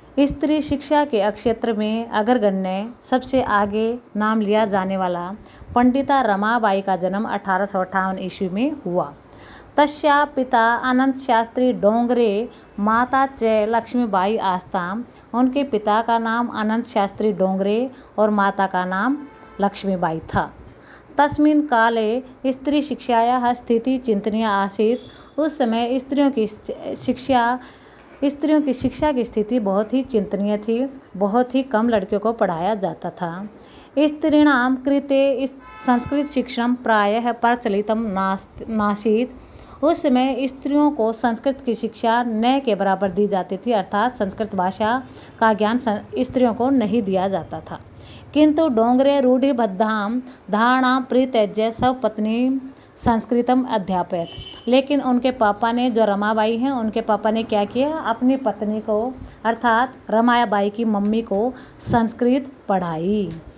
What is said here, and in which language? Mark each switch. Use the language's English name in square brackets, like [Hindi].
[Hindi] स्त्री शिक्षा के क्षेत्र में अग्रगण्य सबसे आगे नाम लिया जाने वाला पंडिता रमाबाई का जन्म 1858 ईस्वी में हुआ। [Sanskrit] तस्या पिता अनंत शास्त्री डोंगरे, माता च लक्ष्मीबाई आस्ताम। [Hindi] उनके पिता का नाम अनंत शास्त्री डोंगरे और माता का नाम लक्ष्मीबाई था। [Sanskrit] तस्मिन् काले स्त्री शिक्षायाः स्थिति चिंतनीय आसीत्। [Hindi] उस समय स्त्रियों की शिक्षा की स्थिति बहुत ही चिंतनीय थी। बहुत ही कम लड़कियों को पढ़ाया जाता था। [Sanskrit] स्त्रीणां कृते संस्कृत शिक्षणं प्रायः प्रचलितं नासीत्। [Hindi] उस समय स्त्रियों को संस्कृत की शिक्षा न के बराबर दी जाती थी, अर्थात संस्कृत भाषा का ज्ञान स्त्रियों को नहीं दिया जाता था। [Sanskrit] किंतु डोंगरे रूढ़िबद्धां धारणां परित्यज्य स्वपत्नी संस्कृतम अध्यापयत। [Hindi] लेकिन उनके पापा ने, जो रमाबाई हैं, उनके पापा ने क्या किया, अपनी पत्नी को अर्थात रमाबाई की मम्मी को संस्कृत पढ़ाई।